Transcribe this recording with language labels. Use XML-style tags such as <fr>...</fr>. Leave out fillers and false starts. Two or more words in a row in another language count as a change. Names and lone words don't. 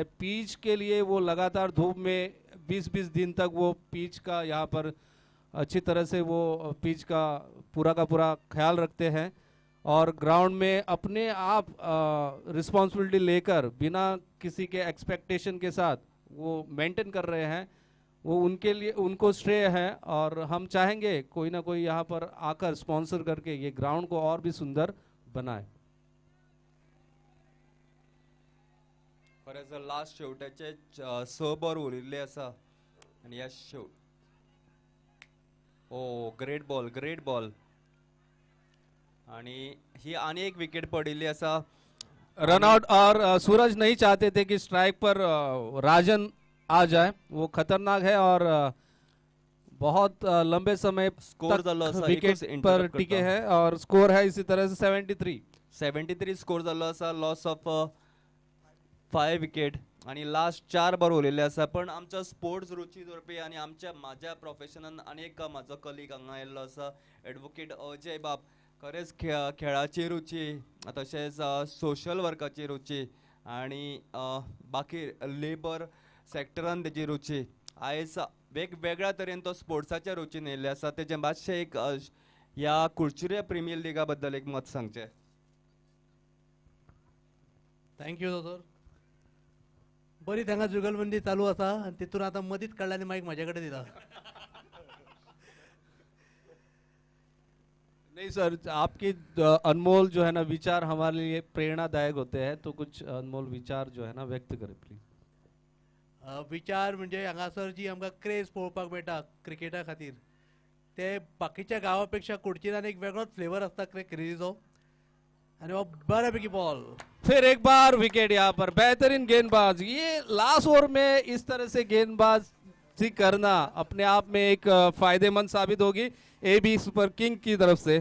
<hi>पिच के लिए वो लगातार धूप में 20-20 दिन तक वो पिच का यहाँ पर अच्छी तरह से वो पिच का पूरा ख्याल रखते हैं और ग्राउंड में अपने आप रिस्पॉन्सिबिलिटी लेकर बिना किसी के एक्सपेक्टेशन के साथ वो मेंटेन कर रहे हैं. वो उनके लिए उनको श्रेय है, और हम चाहेंगे कोई ना कोई यहाँ पर आकर स्पॉन्सर करके ये ग्राउंड को और भी सुंदर बनाए.</hi> <kok>खरेंच लास्ट शेवटाचे 6 बॉल उरिल्ले आसा आनी ह्या ओ</kok> <en>great ball</en> <kok>आणि ही आनी एक विकेट पडिल्ली आसा.</kok> <hi>रन आउट, और सूरज नहीं चाहते थे कि स्ट्राइक पर राजन आ जाए. वो खतरनाक है और बहुत लंबे समय</hi> <kok>स्कोर</kok> <hi>तक</hi> <kok>जाल्लो आसा, विकेट एकूच</kok> <hi>पर interrupt टिके</hi> <kok>करता.</kok> <hi>हैं, और स्कोर है इसी तरह से 73.</hi> <kok>73 स्कोर जाल्लो आसा.</kok> <en>loss of</en> <kok>5 विकेट आणि लास्ट 4 बॉल उरलेले आसा. पण आमच्या स्पोर्ट्स रुची दवरपी आनी माझ्या प्रोफेशनान आनीक म्हाजो कलीग हांगा येल्लो आसा, एडवोकेट अजय बाब. खरेंच खेळाची रुची, तशेंच सोशल वर्काची रुची आनी बाकी लेबर सेक्टरान तेजी रुची. आयज वेगवेगळ्या तरेन तो स्पोर्ट्साच्या रुचीन येयल्ले आसा. तेजें मातशें एक ह्या कुडचिरे प्रिमियर लिगा बद्दल एक मत सांगचें. थँक्यू दोतोर. बरी तांकां जुगलबंदी चालू आसा आनी तितून आतां मदींच काडला आनी मागीर म्हाजे कडेन दिता.</kok> <hi>नहीं सर, आपकी अनमोल जो है ना विचार हमारे लिए प्रेरणादायक होते हैं, तो कुछ अनमोल विचार जो है ना व्यक्त करें प्लीज.</hi> <kok>विचार म्हणजे हांगासर जी आमकां क्रेज पळोवपाक मेळटा क्रिकेटा खातीर, ते बाकीच्या गांवा पेक्षा कुडचिरान एक वेगळोच फ्लेवर आसता क्रेजीचो. आनी हो बऱ्यापैकी बॉल.</kok> <hi>फिर एक बार विकेट यहाँ पर. बेहतरीन गेंदबाज. ये</hi> <en>last over</en> <hi>में इस तरह से गेंदबाजी करना अपने आप में एक फायदेमंद साबित होगी AB सुपर किंग की तरफ से.</hi>